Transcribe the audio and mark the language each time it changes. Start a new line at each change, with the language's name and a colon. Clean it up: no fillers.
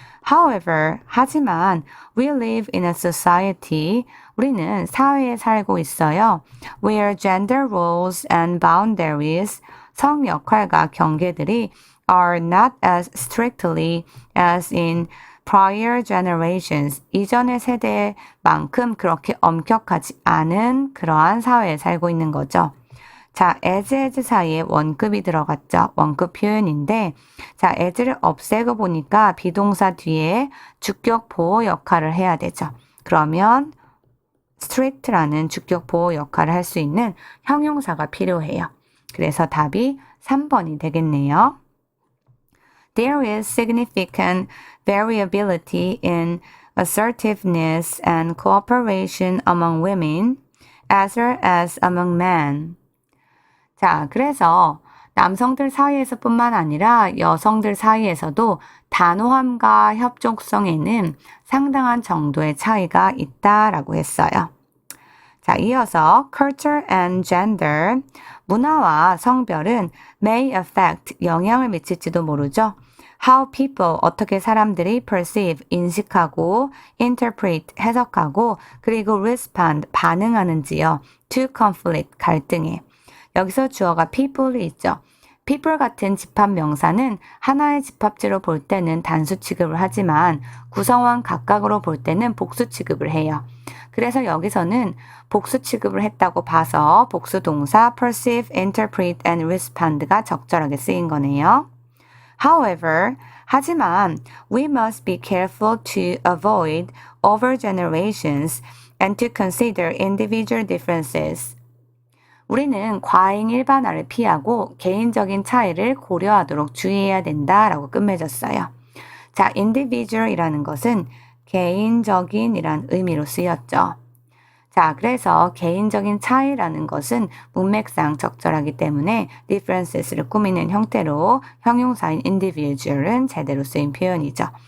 English: However,
Korean: 하지만
English: we live in a society.
Korean: 우리는 사회에 살고 있어요.
English: Where gender roles and boundaries,
Korean: 성 역할과 경계들이
English: are not as strictly as in prior generations.
Korean: 이전의 세대만큼 그렇게 엄격하지 않은 그러한 사회에 살고 있는 거죠. 자, as 사이에 원급이 들어갔죠. 원급 표현인데, 자, as를 없애고 보니까 비동사 뒤에 주격 보호 역할을 해야 되죠. 그러면 strict라는 주격 보호 역할을 할 수 있는 형용사가 필요해요. 그래서 답이 3번이 되겠네요.
English: There is significant variability in assertiveness and cooperation among women as well as among men.
Korean: 자, 그래서 남성들 사이에서 뿐만 아니라 여성들 사이에서도 단호함과 협족성에는 상당한 정도의 차이가 있다라고 했어요. 자, 이어서
English: culture and gender,
Korean: 문화와 성별은
English: may affect,
Korean: 영향을 미칠지도 모르죠.
English: How people,
Korean: 어떻게 사람들이
English: perceive,
Korean: 인식하고,
English: interpret,
Korean: 해석하고, 그리고
English: respond,
Korean: 반응하는지요.
English: to conflict,
Korean: 갈등에. 여기서 주어가 people이 있죠. people 같은 집합 명사는 하나의 집합지로 볼 때는 단수 취급을 하지만 구성원 각각으로 볼 때는 복수 취급을 해요. 그래서 여기서는 복수 취급을 했다고 봐서 복수 동사
English: perceive, interpret, and respond
Korean: 가 적절하게 쓰인 거네요.
English: However,
Korean: 하지만
English: we must be careful to avoid overgenerations and to consider individual differences.
Korean: 우리는 과잉 일반화를 피하고 개인적인 차이를 고려하도록 주의해야 된다라고 끝맺었어요. 자, individual이라는 것은 개인적인이란 의미로 쓰였죠. 자, 그래서 개인적인 차이라는 것은 문맥상 적절하기 때문에 differences를 꾸미는 형태로 형용사인 individual은 제대로 쓰인 표현이죠.